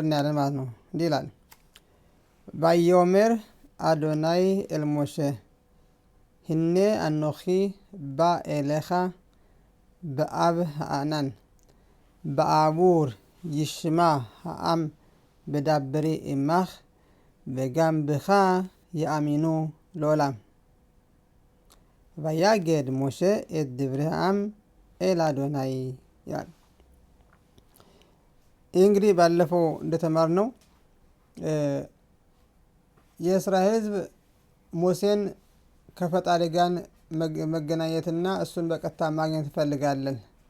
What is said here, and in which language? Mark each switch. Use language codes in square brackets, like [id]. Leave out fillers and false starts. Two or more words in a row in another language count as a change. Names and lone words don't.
[am] እናያለን ማለት ነው። እንዲህ ይላል። [he] ויאמר אדוני אל משה הנה אנכי בא אליך בעב הענן בעבור ישמע העם בדברי עמך וגם בך יאמינו לעולם. ויגד משה את דברי העם אל [am] አዶናይ ይላል። ይህ እንግዲህ ባለፈው እንደተማርነው የእስራኤል ሕዝብ ሙሴን ከፈጣሪ ጋር መገናኘትና እሱን በቀጥታ ማግኘት እንፈልጋለን